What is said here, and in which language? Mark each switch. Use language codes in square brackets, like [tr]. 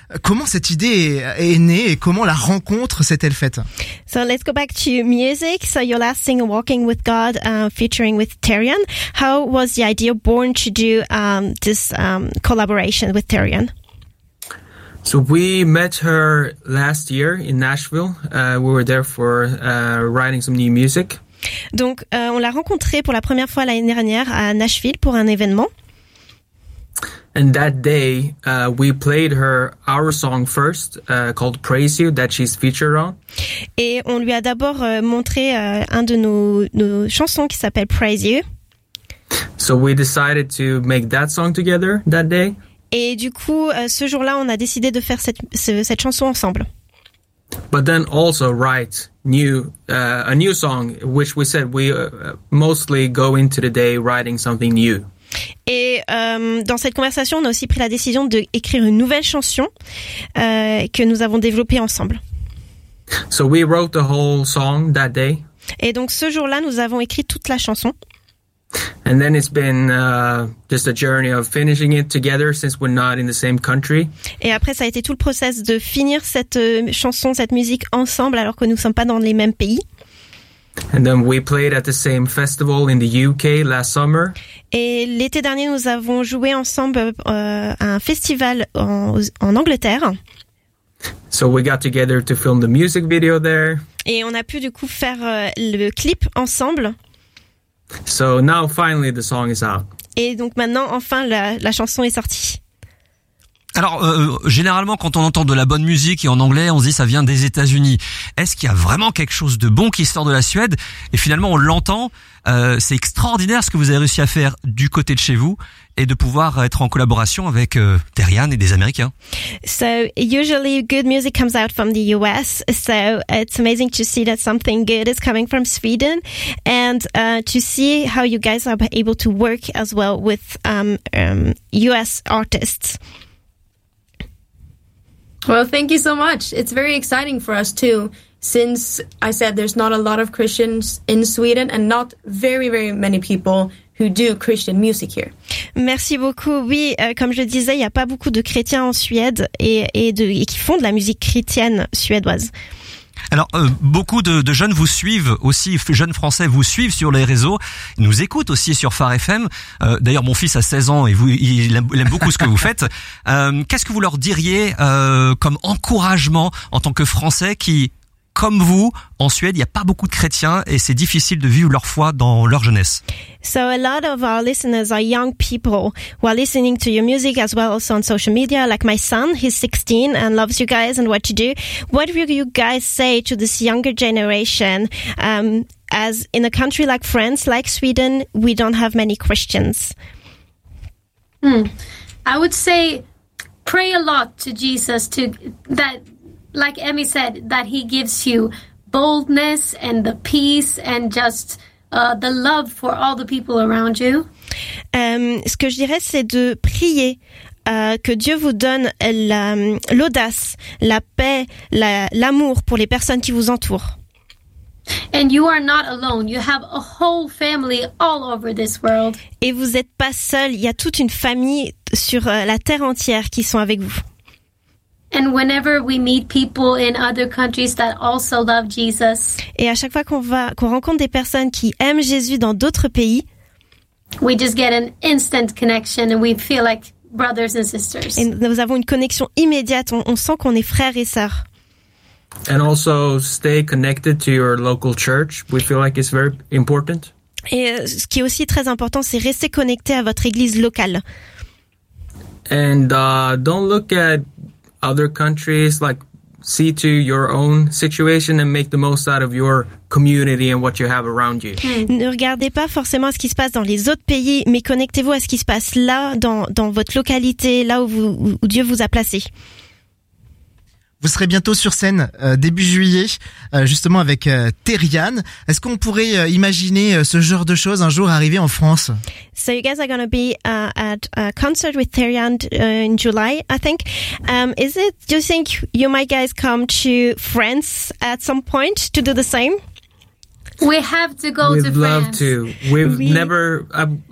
[fr] Comment cette idée est née et comment la rencontre s'est-elle faite? [en] So let's go back to music. So your last single, Walking With God, featuring with Terian. How was the idea born to do this collaboration with Terian? So we met her last year in Nashville. We were there for writing some new music. [fr] Donc, on l'a rencontrée pour la première fois l'année dernière à Nashville pour un événement. [en] And that day, we played her our song first, called Praise You, that she's featured on. [fr] Et on lui a d'abord montré un de nos chansons qui s'appelle Praise You. [en] So we decided to make that song together that day. [fr] Et du coup, ce jour-là, on a décidé de faire cette chanson ensemble. [en] But then also write a new song, which we said we mostly go into the day writing something new. [fr] Et dans cette conversation, on a aussi pris la décision d'écrire une nouvelle chanson que nous avons développée ensemble. [en] So we wrote the whole song that day. [fr] Et donc ce jour-là, nous avons écrit toute la chanson. [en] And then it's been just a journey of finishing it together since we're not in the same country. [fr] Et après ça a été tout le process de finir cette chanson, cette musique ensemble alors que nous sommes pas dans les mêmes pays. [en] And then we played at the same festival in the UK last summer. [fr] Et l'été dernier nous avons joué ensemble à un festival en Angleterre. [en] So we got together to film the music video there. [fr] Et on a pu du coup faire le clip ensemble. [en] So now finally the song is out. [fr] Et donc maintenant enfin la chanson est sortie. Alors généralement quand on entend de la bonne musique et en anglais, on se dit ça vient des États-Unis. Est-ce qu'il y a vraiment quelque chose de bon qui sort de la Suède? Et finalement on l'entend, c'est extraordinaire ce que vous avez réussi à faire du côté de chez vous et de pouvoir être en collaboration avec Terian et des Américains. [en] So usually good music comes out from the US, so it's amazing to see that something good is coming from Sweden and to see how you guys are able to work as well with US artists. Well, thank you so much. It's very exciting for us too, since I said there's not a lot of Christians in Sweden and not very, very many people who do Christian music here. [fr] Merci beaucoup. Oui, comme je disais, il n'y a pas beaucoup de chrétiens en Suède et qui font de la musique chrétienne suédoise. Alors, beaucoup de jeunes vous suivent aussi, jeunes français vous suivent sur les réseaux, nous écoutent aussi sur Phare FM. D'ailleurs, mon fils a 16 ans et vous, il aime beaucoup ce que vous faites. Qu'est-ce que vous leur diriez comme encouragement en tant que français qui, comme vous, en Suède, il n'y a pas beaucoup de chrétiens et c'est difficile de vivre leur foi dans leur jeunesse. [en] So a lot of our listeners are young people who are listening to your music as well also on social media, like my son, he's 16 and loves you guys and what you do. What will you guys say to this younger generation as in a country like France, like Sweden, we don't have many Christians? I would say pray a lot to Jesus to that, like Emmy said, that he gives you boldness and the peace and just the love for all the people around you. [fr] Ce que je dirais, c'est de prier que Dieu vous donne l'audace, la paix, l'amour pour les personnes qui vous entourent. [en] And you are not alone. You have a whole family all over this world. [fr] Et vous n'êtes pas seul. Il y a toute une famille sur la terre entière qui sont avec vous. [en] And whenever we meet people in other countries that also love Jesus. [fr] Et à chaque fois qu'on rencontre des personnes qui aiment Jésus dans d'autres pays, [en] we just get an instant connection and we feel like brothers and sisters. [fr] Et nous avons une connexion immédiate, on sent qu'on est frères et sœurs. [en] And also stay connected to your local church. We feel like it's very important. [fr] Et ce qui est aussi très important, c'est rester connecté à votre église locale. [en] And don't look at other countries, like, see to your own situation and make the most out of your community and what you have around you. [fr] Ne regardez pas forcément ce qui se passe dans les autres pays, mais connectez-vous à ce qui se passe là, dans votre localité, là où Dieu vous a placé. Vous serez bientôt sur scène début juillet, justement avec Teriane. Est-ce qu'on pourrait imaginer ce genre de choses un jour arriver en France? [en] So you guys are going to be at a concert with Teriane in July, I think. Do you think you might guys come to France at some point to do the same? We have to go we'd to France. We'd love to.